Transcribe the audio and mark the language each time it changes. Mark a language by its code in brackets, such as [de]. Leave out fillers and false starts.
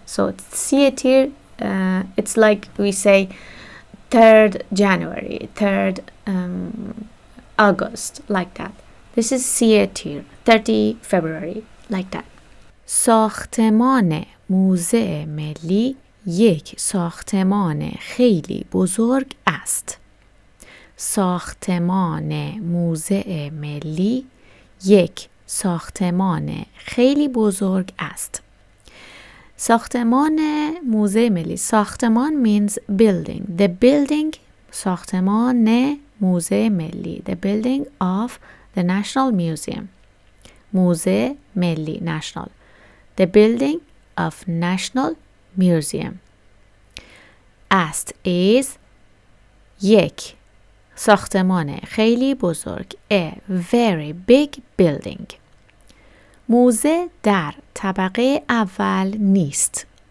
[en] So سی tir, it's like we say 3rd January, 3rd August, like that. This is سی tir, 30 February, like that. [fa] ساختمان موزه ملی یک ساختمان خیلی بزرگ است. ساختمان موزه ملی یک ساختمان خیلی بزرگ است. ساختمان موزه ملی. [en] ساختمان means building. The building, [fa] ساختمان موزه ملی. [en] The building of the National Museum. [fa] موزه ملی, national. [en] The building of National Museum. Ast is یک. [fa] ساختمان خیلی بزرگ. [en] A very big building. [fa] موزه در طبقه اول نیست.